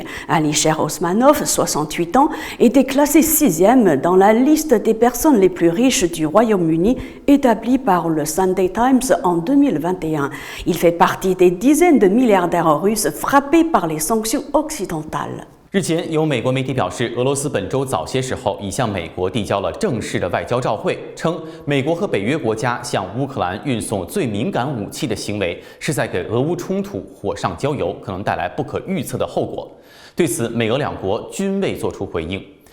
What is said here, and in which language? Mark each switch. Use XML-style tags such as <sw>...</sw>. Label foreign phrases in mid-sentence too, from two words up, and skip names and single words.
<fr>Alisher Osmanov, 68 ans, était classé 6e dans la liste des personnes les plus riches du Royaume-Uni établie par le Sunday Times en 2021. Il fait partie des dizaines de milliardaires russes frappés par les sanctions occidentales.</fr> <zh>日前，有美国媒体表示，俄罗斯本周早些时候已向美国递交了正式的外交照会，称美国和北约国家向乌克兰运送最敏感武器的行为是在给俄乌冲突火上浇油，可能带来不可预测的后果。对此，美俄两国均未作出回应。</zh>